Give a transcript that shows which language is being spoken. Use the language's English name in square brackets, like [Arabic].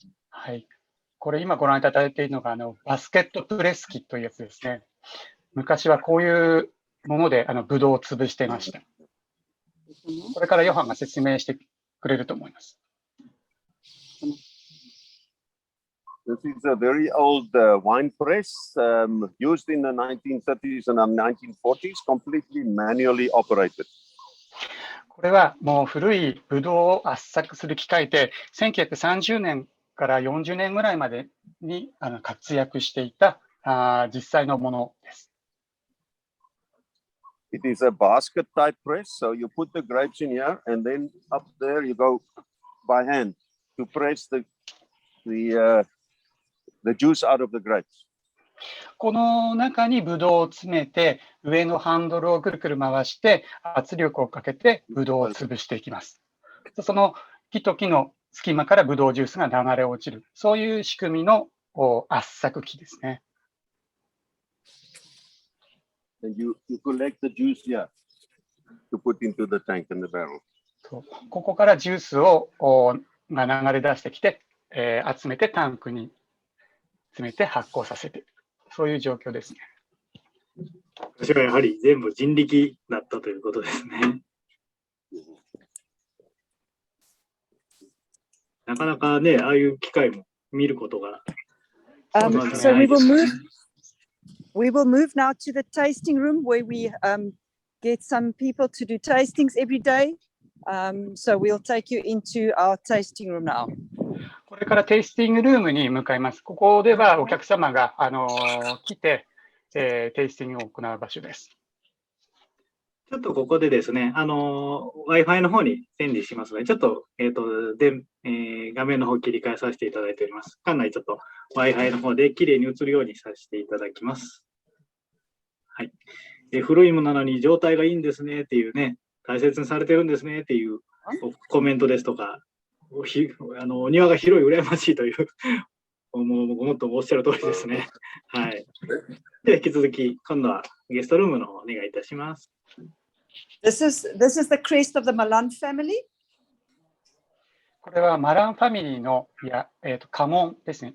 [Japanese] はい。これ今ご覧いただいているのがバスケットプレス機というやつですね。昔はこういうものでブドウを潰していました。これからヨハンが説明してくれると思います。 [English] This is a very old wine press used in the 1930s and 1940s, completely manually operated. [Japanese] これはもう古いブドウを圧搾する機械で、1930年から40年ぐらいまでに活躍していた実際のものです。 [English] It is a basket type press, so you put the grapes in here and then up there you go by hand to press the juice out of the grapes. [Japanese] この中にブドウを詰めて、上のハンドルをくるくる回して圧力をかけてブドウを潰していきます。その木と木の隙間からブドウジュースが流れ落ちる、そういう仕組みの圧搾機ですね。 [English] And you collect the juice here to put into the tank and the barrel. [Japanese] ここからジュースをが流れ出してきて、集めてタンクに詰めて発酵させている、そういう状況ですね。私はやはり全部人力だったということですね。なかなかね、ああいう機会も見ることが。 [English] So we will move now to the tasting room where we get some people to do tastings every day. So we'll take you into our tasting room now. [Japanese] これからテイスティングルームに向かいます。ここではお客様が来て、テイスティングを行う場所です。ちょっとここでですね、Wi-Fi の方に整理しますので、ちょっと、画面の方切り替えさせていただいております。館内ちょっと Wi-Fi の方できれいに映るようにさせていただきます。はい。古いものなのに状態がいいんですねっていうね、大切にされてるんですねっていうコメントですとか、お庭が広い、羨ましいというもっとおっしゃる通りですね。はい。では引き続き、今度はゲストルームの方お願いいたします。 [English] This is the crest of the Malan family. [Japanese] これはマランファミリーの家紋ですね。